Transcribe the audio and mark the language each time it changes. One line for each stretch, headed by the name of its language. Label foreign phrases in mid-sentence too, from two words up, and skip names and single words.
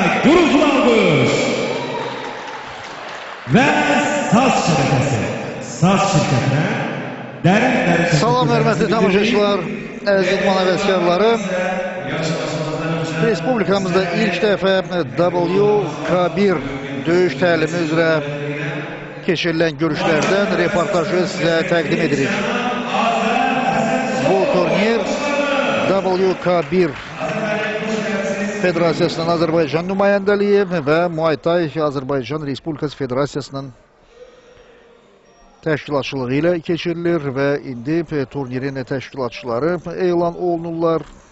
Turkish: gurultulu alkış. Ve SAS şirketi. SAS şirketine derin
Azerbaijani: Salam hörmətli tamaşaçılar, əziz idman həvəskarları. Respublikamızda ilk dəfə WK1 döyüş təlimi üzrə keçirilən görüşlərdən reportajı sizə təqdim edirik. Bu turnir WK1 Federasiyasının Azərbaycan nümayəndəliyi və Muay Thai Azərbaycan Respublikası Federasiyasının təşkilatçılığı ilə keçirilir və indi turnirin təşkilatçıları elan olunurlar.